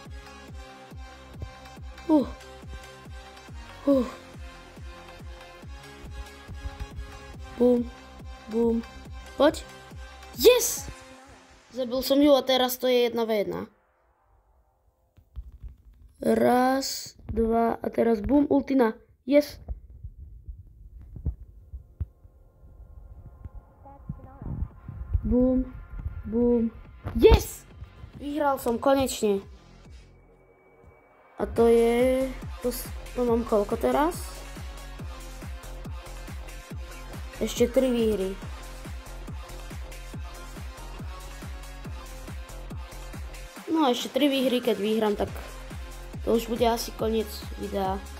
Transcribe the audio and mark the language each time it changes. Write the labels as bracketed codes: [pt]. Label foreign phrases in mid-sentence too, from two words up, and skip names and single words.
[sk] Bum, bum. Poď. [en] Yes! [sk] Zabil som ju a teraz to je 1v1. Raz, dva a teraz bum, ultina. [en] Yes. Bum, bum. Yes! [sk] Vyhral som konečne. A to je... To mám koľko teraz? Ešte 3 výhry. No ešte 3 výhry, keď vyhrám, tak to už bude asi koniec videa.